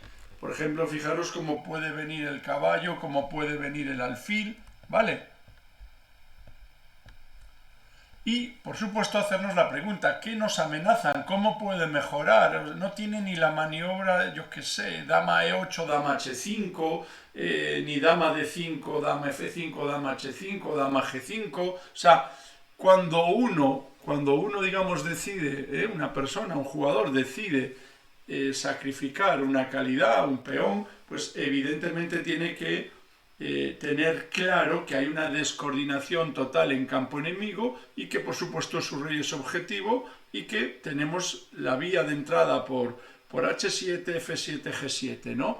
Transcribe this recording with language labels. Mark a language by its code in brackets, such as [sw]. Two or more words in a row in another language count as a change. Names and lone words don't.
[es] Por ejemplo, fijaros cómo puede venir el caballo, cómo puede venir el alfil, ¿vale? Y, por supuesto, hacernos la pregunta, ¿qué nos amenazan? ¿Cómo puede mejorar? No tiene ni la maniobra, yo qué sé, dama E8, dama H5, ni dama D5, dama F5, dama H5, dama G5. O sea, cuando uno digamos, decide, una persona, un jugador decide sacrificar una calidad, un peón, pues evidentemente tiene que tener claro que hay una descoordinación total en campo enemigo y que por supuesto su rey es objetivo y que tenemos la vía de entrada por H7, F7, G7, ¿no?